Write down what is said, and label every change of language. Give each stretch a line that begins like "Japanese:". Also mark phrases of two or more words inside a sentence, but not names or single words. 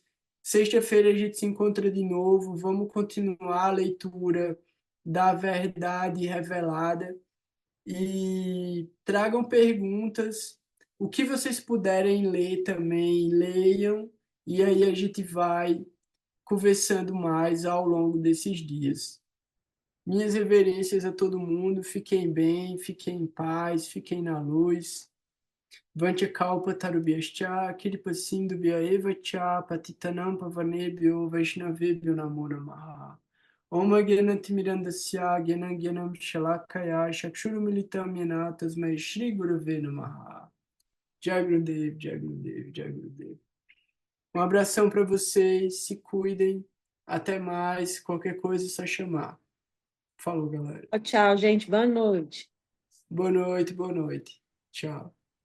Portuguese: Sexta-feira a gente se encontra de novo. Vamos continuar a leitura da verdade revelada e tragam perguntas. O que vocês puderem ler também, leiam, e aí a gente vai conversando mais ao longo desses dias. Minhas reverências a todo mundo, fiquem bem, fiquem em paz, fiquem na luz.
Sanskrit: वाञ्छाकल्प तरुभ्यश्च किरिपासिन्धुभ्य एव च पतितानाम् पावनेभ्यो वैष्णवेभ्यो नमो नमः. ॐ ज्ञानति मिरान्धस्य ज्ञानम् ज्ञानम् शलाकया चक्षुरुमिलितम् येन तस्मै श्री गुरवे नमः.
Hindi: जय गुरुदेव जय गुरुदेव जय गुरुदेव.
Portuguese: Um abração para vocês, se cuidem. Até mais, qualquer coisa é só chamar. Falou, galera. Tchau, gente. Boa noite. Boa noite, boa noite. Tchau.